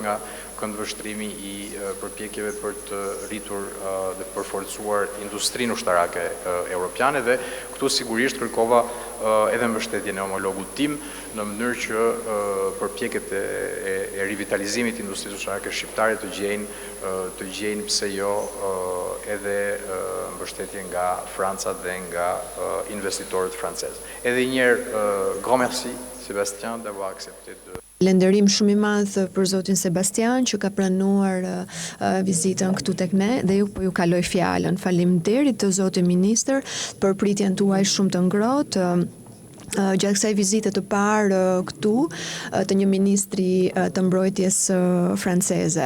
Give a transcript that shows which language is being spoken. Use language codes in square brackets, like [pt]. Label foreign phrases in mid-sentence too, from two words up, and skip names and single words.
[sq] nga këndvështrimi i përpjekjeve për të rritur dhe përforcuar industrinë ushtarake europiane dhe këtu sigurisht kërkova edhe mbështetjen e homologut tim në mënyrë që përpjekjet e rivitalizimit të industrisë ushtarake shqiptare të gjejnë pse jo edhe mbështetje nga Franca dhe nga investitorët francezë. Edhe një herë, [fr] grand merci Sébastien d'avoir accepté de [sq] Falenderim shumë i madh për zotin Sebastian që ka pranuar vizitën këtu tek ne dhe ju kaloj fjalën. Faleminderit të zotit ministër për pritjen tuaj shumë të ngrohtë. Gjatë kësaj vizite të parë këtu të një ministri të mbrojtjes franceze.